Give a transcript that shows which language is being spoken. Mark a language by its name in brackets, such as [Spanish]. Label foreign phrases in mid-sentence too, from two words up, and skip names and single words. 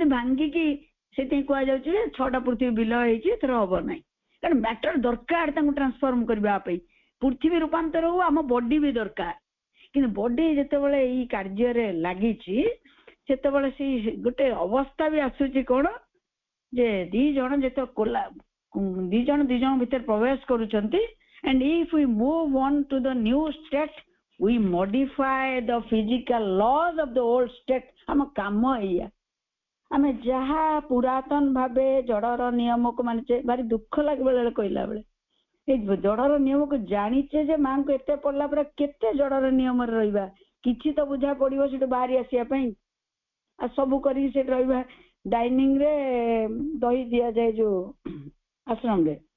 [Odia] ଭାଙ୍ଗିକି ସେଥିପାଇଁ କୁହାଯାଉଛି ଯେ 6ଟା ପୃଥିବୀ ବିଲୟ ହେଇଛି ଏଥର ହବ ନାହିଁ କାରଣ ମ୍ୟାଟର ଦରକାର ତାଙ୍କୁ ଟ୍ରାନ୍ସଫର୍ମ କରିବା ପାଇଁ ପୃଥିବୀ ରୂପାନ୍ତର ହଉ ଆମ ବଡି ବି ଦରକାର କିନ୍ତୁ ବଡି ଯେତେବେଳେ ଏଇ କାର୍ଯ୍ୟରେ ଲାଗିଛି ସେତେବେଳେ ସେଇ ଗୋଟେ ଅବସ୍ଥା ବି ଆସୁଛି କଣ ଯେ ଦି ଜଣ ଯେତେବେଳେ ଦି ଜଣ ଭିତରେ ପ୍ରବେଶ କରୁଛନ୍ତି [English] and if we move on to the new state we modify the physical laws of the old state [Odia] ଆମ କାମ ଏଇଆ ଆମେ ଯାହା ପୁରାତନ ଭାବେ ଜଡର ନିୟମକୁ ମାନିଛେ ଭାରି ଦୁଃଖ ଲାଗେ ବେଳେ କହିଲା ବେଳେ ଏଇ ଜଡର ନିୟମକୁ ଜାଣିଛେ ଯେ ମାଙ୍କୁ ଏତେ ପଡିଲା ପରେ କେତେ ଜଡର ନିୟମରେ ରହିବା କିଛି ତ ବୁଝା ପଡିବ ସେଠୁ ବାହାରି ଆସିବା ପାଇଁ ଆଉ ସବୁ କରିକି ସେଠି ରହିବା ଡାଇନିଂ ରେ ଦହି ଦିଆଯାଏ ଯୋଉ ଆଶ୍ରମରେ